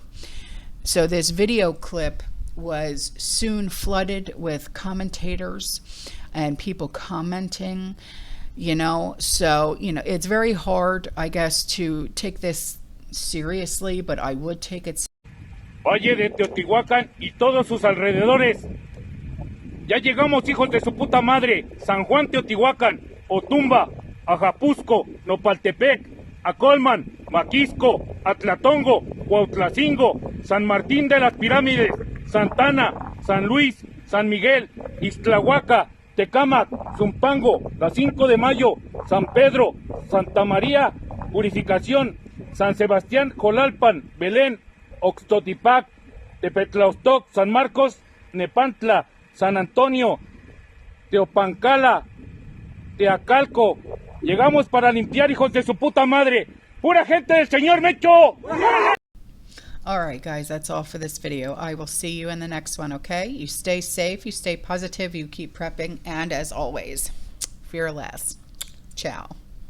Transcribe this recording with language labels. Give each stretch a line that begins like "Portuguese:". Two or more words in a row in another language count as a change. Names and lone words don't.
English: So this video clip was soon flooded with commentators and people commenting, you know, so, you know, it's very hard, I guess, to take this seriously, but I would take it.
Spanish: Valle de Teotihuacán y todos sus alrededores. Ya llegamos, hijos de su puta madre. San Juan, Teotihuacán, Otumba, Ajapusco, Nopaltepec, Acolman, Maquisco, Atlatongo, Cuautlacingo, San Martín de las Pirámides, Santana, San Luis, San Miguel, Ixtlahuaca, Tecámac, Zumpango, la 5 de Mayo, San Pedro, Santa María, Purificación, San Sebastián, Jolalpan, Belén, Oxtotipac, Tepetlaostoc, San Marcos, Nepantla, San Antonio, Teopancala, Teacalco. Llegamos para limpiar, hijos de su puta madre. ¡Pura gente del señor Mecho!
English: All right, guys, that's all for this video. I will see you in the next one, okay? You stay safe, you stay positive, you keep prepping, and as always, fear less. Ciao.